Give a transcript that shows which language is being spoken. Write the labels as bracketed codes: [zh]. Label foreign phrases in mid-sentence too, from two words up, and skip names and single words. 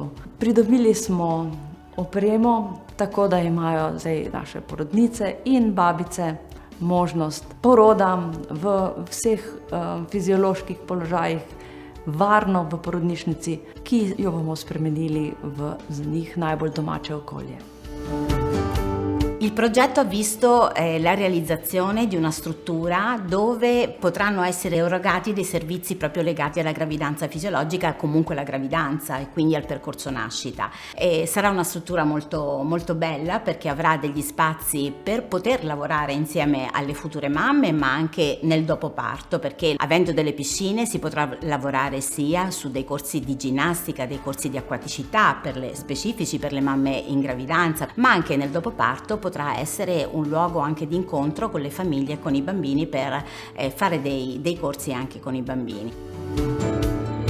[sl] Pridobili smo opremo, tako da imajo zdaj naše porodnice in babice možnost poroda v vseh fizioloških položajih, varno v porodnišnici, ki jo bomo spremenili v za njih najbolj domače okolje. [it] Il progetto ha visto la realizzazione di una struttura dove potranno essere erogati dei servizi proprio legati alla gravidanza fisiologica e comunque alla gravidanza e quindi al percorso nascita. E sarà una struttura molto, molto bella perché avrà degli spazi per poter lavorare insieme alle future mamme ma anche nel dopoparto, perché avendo delle piscine si potrà lavorare sia su dei corsi di ginnastica, dei corsi di acquaticità specifici per le mamme in gravidanza, ma anche nel dopoparto potrà essere un luogo anche di incontro con le famiglie e con i bambini per fare dei corsi anche con i bambini.